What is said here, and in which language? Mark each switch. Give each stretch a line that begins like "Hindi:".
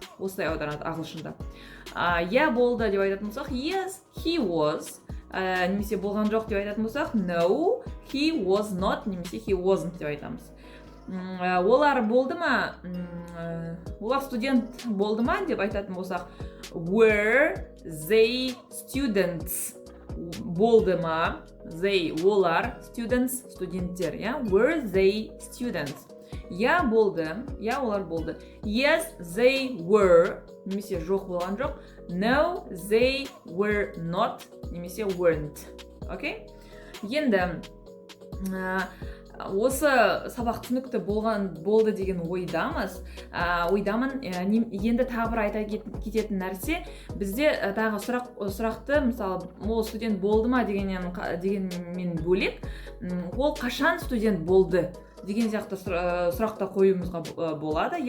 Kazakh: Осылай аударады ағылшында. Болды деп айтатын болсақ,
English: yes, he was.
Kazakh: Немесе болған жоқ деп айтатын болсақ,
English: no, he was not,
Kazakh: немесе
English: he wasn't
Kazakh: деп айтамыз. Олар болды ма, олар студент болды ма деп айтатын болсақ,
English: were they students?
Kazakh: Болды ма,
English: they,
Kazakh: олар,
English: students,
Kazakh: студенттер,
English: were they students?
Kazakh: Болды, олар болды.
English: Yes, they were,
Kazakh: немесе жоқ болған жоқ.
English: No, they were not,
Kazakh: немесе
English: weren't.
Kazakh: Енді осы сабақ түсінікті болды деген ойдамын. Енді тағы бір айта кететін нәрсе, бізде тағы сұрақты, мысалы, ол студент болды ма дегенмен бөлек, ол қашан студент болды деген сияқты сұрақта қоюымызға болады.